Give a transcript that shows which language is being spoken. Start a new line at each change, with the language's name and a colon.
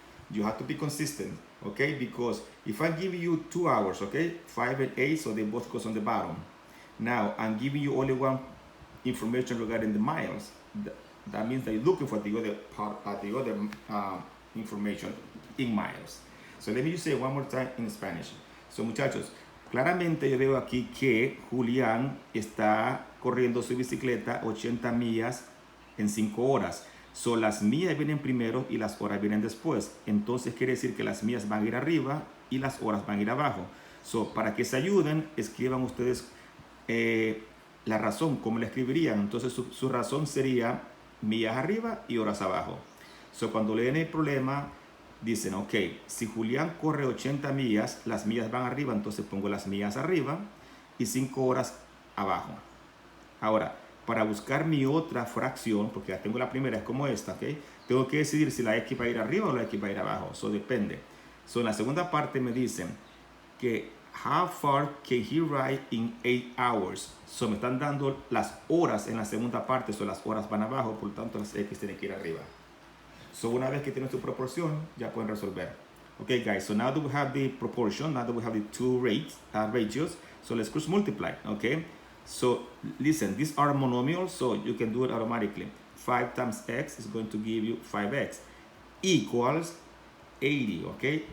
English: You have to be consistent, okay? Because if I give you 2 hours, okay? 5 and 8, so they both goes on the bottom. Now, I'm giving you only one information regarding the miles. That means that you're looking for the other part, the other information in miles. So let me just say one more time in Spanish.
Spanish: So muchachos, claramente yo veo aquí que Julián está corriendo su bicicleta 80 millas en 5 horas. So las millas vienen primero y las horas vienen después. Entonces quiere decir que las millas van a ir arriba y las horas van a ir abajo. So para que se ayuden, escriban ustedes la razón, ¿cómo la escribirían? Entonces su razón sería millas arriba y horas abajo. So cuando leen el problema, dicen, ok, si Julián corre 80 millas, las millas van arriba, entonces pongo las millas arriba y 5 horas abajo. Ahora, para buscar mi otra fracción, porque ya tengo la primera, es como esta, ok, tengo que decidir si la X va a ir arriba o la X va a ir abajo. Eso depende. So en la segunda parte me dicen que
English: how far can he ride in 8 hours.
Spanish: So me están dando las horas en la segunda parte, so las horas van abajo, por lo tanto las X tienen que ir arriba. So una vez que tienen su proporción, ya pueden resolver.
English: Okay, guys, so now that we have the proportion, now that we have the two ratios, so let's cross multiply, okay? So listen, these are monomials, so you can do it automatically. 5 times x is going to give you 5x equals 80, okay?